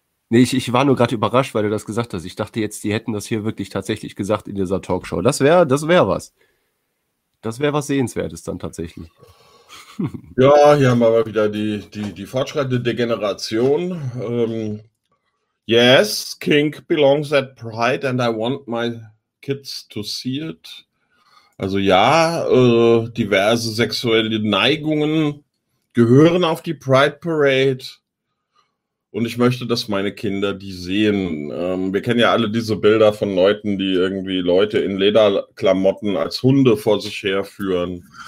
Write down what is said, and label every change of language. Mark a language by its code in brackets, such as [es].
[de] Nee, ich war nur gerade überrascht, weil du das gesagt hast. Ich dachte jetzt, die hätten das hier wirklich tatsächlich gesagt in dieser Talkshow. Das wäre was. Das wäre was Sehenswertes dann tatsächlich. Ja, hier haben wir aber wieder die fortschreitende Degeneration. [en] Yes, kink belongs at Pride and I want my kids to see it. [de] Also ja, diverse sexuelle Neigungen gehören auf die Pride Parade. Und ich möchte, dass meine Kinder die sehen. Wir kennen ja alle diese Bilder von Leuten, die irgendwie Leute in Lederklamotten als Hunde vor sich herführen.